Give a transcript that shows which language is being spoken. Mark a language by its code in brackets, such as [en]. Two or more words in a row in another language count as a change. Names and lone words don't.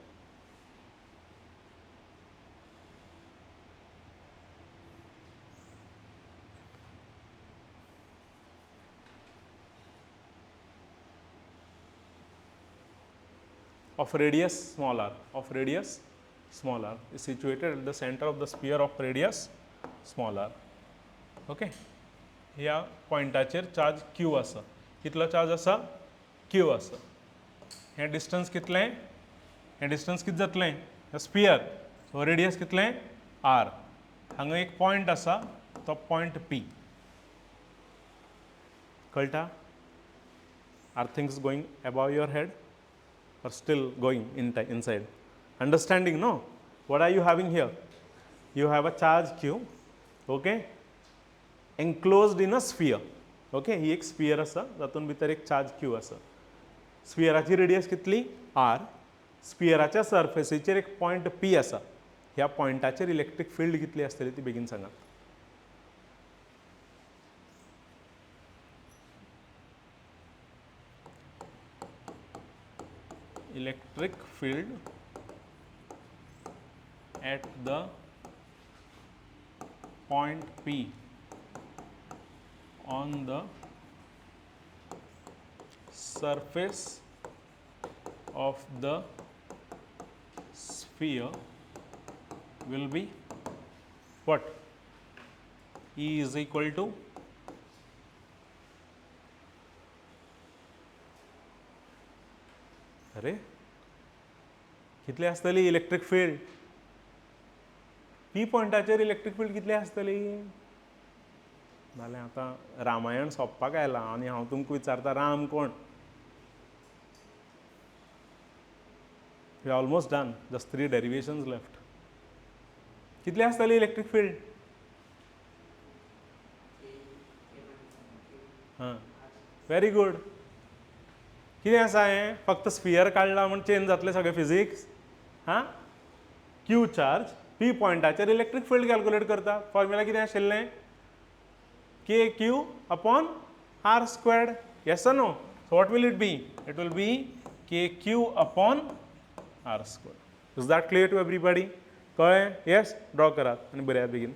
[en] of radius small r, of radius small r, is situated at the center of the sphere of radius small r. Okay. [kok] ह्या पॉइंटाचेर चार्ज q आसा, कितलो चार्ज आसा q आसा, हें डिस्टन्स कितलें, हें डिस्टन्स कितें जातलें, हें स्पियर, [en] so radius [kok] कितलें r, हांगा एक पॉइंट आसा तो पॉइंट p, कळटा? [en] are things going above your head or still going inside? Understanding, no? What are you having here? You have a charge q, okay, enclosed in a sphere, [kok] okay, ही एक sphere आसा, जातून भितर एक charge q आसा, स्पियराची रेडियस कितली r, स्पियराच्या सरफेसीचेर एक पॉइंट p आसा, ह्या पॉइंटाचेर [en] electric field [kok] कितली आसतली ती बेगीन सांगात. [en] Electric field at the point P on the surface of the sphere will be what? E is equal to [kok] अरे कितली आसतली [en] electric field, [kok] पी पॉइंटाचेर [en] electric field [kok] कितली आसतली, जाल्यार आतां रामायण सोंपपाक आयलां आनी हांव तुमकां विचारता राम कोण, [en] we are almost done, just 3 derivations left. [kok] कितली आसतली इलेक्ट्रिक फील्ड, हां [en] very good. [kok] कितें आसा हें, फक्त स्पियर काडला म्हण चेंज जातलें सगळें फिजिक्स, हां, [en] q charge [kok] पी पॉइंटाचेर [en] electric field calculate [kok] करता, फॉर्म्युला कितें आशिल्लें, [en] k q upon r squared, yes or no, so what will it be, it will be k q upon r squared. is that clear to everybody, [kok] कळ्ळें, येस, ड्रॉ करात आनी बरेयात बेगीन.